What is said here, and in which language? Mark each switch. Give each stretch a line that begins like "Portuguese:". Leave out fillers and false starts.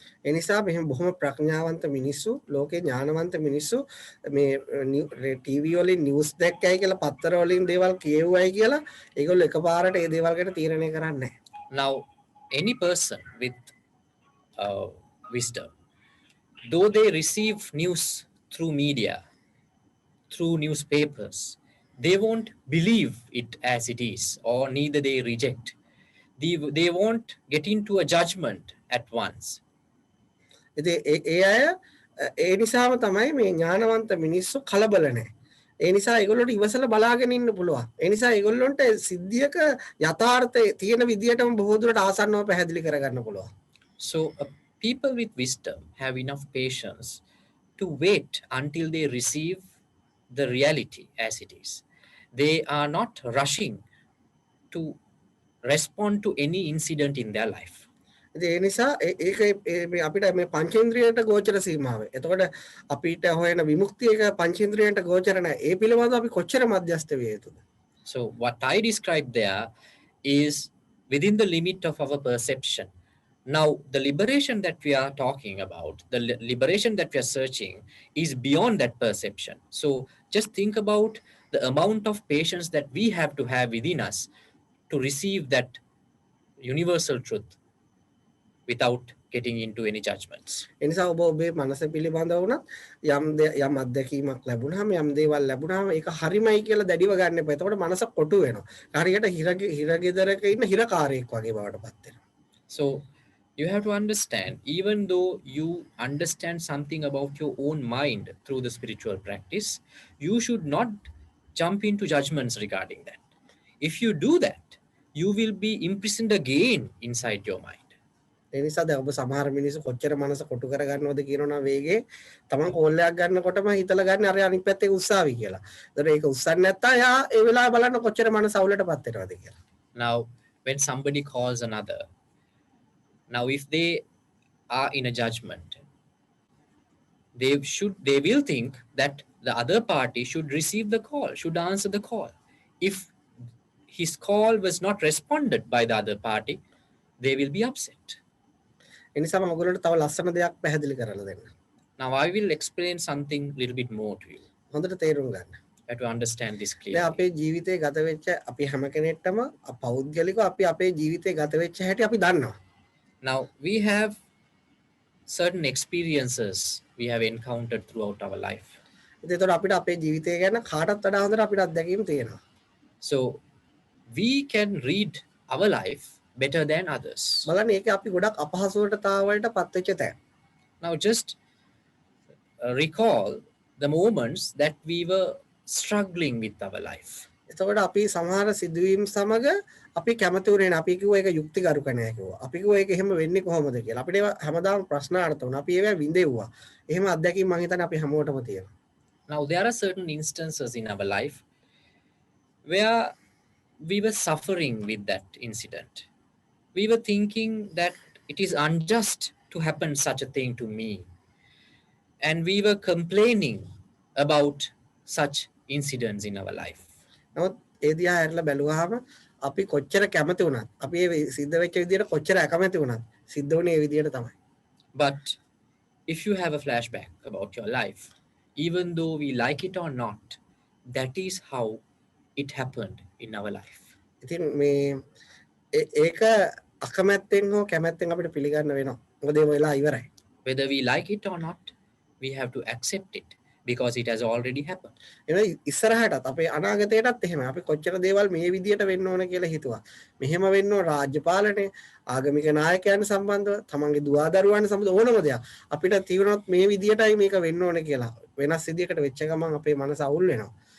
Sinhala: ඒ නිසා මෙහෙම බොහොම ප්‍රඥාවන්ත මිනිස්සු ලෝකේ ඥානවන්ත මිනිස්සු මේ ටීවී වලින් නිවුස් දැක්කයි කියලා පත්තර වලින් දේවල් කියවුවයි කියලා ඒගොල්ලෝ එකපාරට ඒ දේවල් ගැන තීරණය කරන්නේ නැහැ.
English: Now any person with wisdom, though they receive news through media, through newspapers, they won't believe it as it is, or neither they reject. They won't get into a judgment at once.
Sinhala: ඉතින් ඒ අය ඒ නිසාම තමයි මේ ඥානවන්ත මිනිස්සු කලබල නැහැ. ඒ නිසා ඒගොල්ලන්ට ඉවසලා බලාගෙන ඉන්න පුළුවන්. ඒ නිසා ඒගොල්ලන්ට සිද්ධියක යථාර්ථය තියෙන විදියටම බොහෝ දුරට ආසන්නව පැහැදිලි කරගන්න පුළුවන්.
English: So people with wisdom have enough patience to wait until they receive the reality as it is. They are not rushing to respond to any incident in their life.
Sinhala: ඒ නිසා ඒක අපිට මේ පංචේන්ද්‍රියට ගෝචර සීමාව. එතකොට අපිට හොයන විමුක්තියක පංචේන්ද්‍රියට ගෝචර නැහැ. ඒ පිළිබඳව අපි කොච්චර මධ්‍යස්ථ විය යුතුද?
English: So what I described there is within the limit of our perception. Now, the liberation that we are talking about, the liberation that we are searching is beyond that perception. So just think about the amount of patience that we have to have within us to receive that universal truth without getting into any judgments.
Sinhala: ඒ නිසා ඔබ ඔබේ මනස පිළිබඳව වුණත් යම් අත්දැකීමක් ලැබුණාම යම් දේවල් ලැබුණාම ඒක හරිමයි කියලා දැඩිව ගන්න එපා. එතකොට මනස කොටු වෙනවා. හරියට හිරගෙදරක ඉන්න හිරකාරයෙක් වගේ බවට පත් වෙනවා.
English: So you have to understand, even though you understand something about your own mind through the spiritual practice, you should not jump into judgments regarding that. If you do that, you will be imprisoned again inside your mind.
Sinhala: ඒ නිසා දැන් ඔබ සමහර මිනිස්සු කොච්චර මනස කොටු කරගන්නවද කියනවා වේගේ තමන් කෝල්ලයක් ගන්නකොටම හිතලා ගන්න අර අනිත් පැත්තේ උස්සාවි කියලා. ඒතර ඒක උස්සන්නේ නැත්නම් යා ඒ වෙලාව බලන්න කොච්චර මනස අවුලටපත් වෙනවද කියලා.
English: Now when somebody calls another, now if they are in a judgment, they will think that the other party should receive the call, should answer the call. If his call was not responded by the other party, they will be upset.
Sinhala: එනිසා මම ඔයගොල්ලන්ට තව ලස්සන දෙයක් පැහැදිලි කරලා දෙන්න.
English: Now I will explain something a little bit more to you.
Sinhala: හොඳට තේරුම් ගන්න.
English: You have to understand this
Sinhala: දැන්
English: clearly.
Sinhala: අපේ ජීවිතේ ගත වෙච්ච අපි හැම කෙනෙක්ටම පෞද්ගලිකව අපි අපේ ජීවිතේ ගත වෙච්ච හැටි අපි දන්නවා.
English: Now we have certain experiences we have encountered throughout our life.
Sinhala: ඉතින් ඒතකොට අපිට අපේ ජීවිතය ගැන කාටත් වඩා හොඳට අපිට අත්දැකීම් තියෙනවා.
English: So we can read our life better than others.
Sinhala: බලන්න ඒකේ අපි ගොඩක් අපහසුතාවලට පත් වෙච්ච තැන්.
English: Now just recall the moments that we were struggling with our life.
Sinhala: එතකොට අපි සමහර සිදුවීම් සමග අපි කැමති වුණේ නැහැ. අපි කිව්වා ඒක යුක්තිගරුක නැහැ කිව්වා. අපි කිව්වා ඒක එහෙම වෙන්නේ කොහොමද කියලා. අපිට ඒවා හැමදාම ප්‍රශ්නාර්ථ වුණා. අපි ඒවා විඳෙව්වා. එහෙම අත්දැකීම් මම හිතන්නේ අපි හැමෝටම තියෙනවා.
English: Now there are certain instances in our life where we were suffering with that incident. We were thinking that it is unjust to happen such a thing to me. And we were complaining about such incidents in our life.
Sinhala: නමුත් ඒ දිහා හැරලා බැලුවාම අපි කොච්චර කැමති වුණත් අපි ඒ සිද්ධ වෙච්ච විදියට කොච්චර අකමැති වුණත් සිද්ධ වුණේ ඒ විදියට තමයි.
English: But if you have a flashback about your life, even though we like it or not, that is how it happened in our life.
Sinhala: ඉතින් මේ ඒක අකමැත්තෙන් හෝ කැමැත්තෙන් අපිට පිළිගන්න වෙනවා. මොකද ඒ වෙලාව ඉවරයි.
English: Whether we like it or not, we have to accept it because it has already happened.
Sinhala: එනවා ඉස්සරහටත් අපේ අනාගතයටත් එහෙමයි. අපි කොච්චර දේවල් මේ විදියට වෙන්න ඕන කියලා හිතුවා. මෙහෙම වෙන්න ඕන රාජ්‍ය පාලනය, ආගමික නායකයන් සම්බන්ධව, තමන්ගේ දුවා දරුවන් සම්බන්ධ ඕනම දෙයක්. අපිට තීව්‍රවත් මේ විදියටයි මේක වෙන්න ඕන කියලා. වෙනස් විදියකට වෙච්ච ගමන් අපේ මනස අවුල් වෙනවා.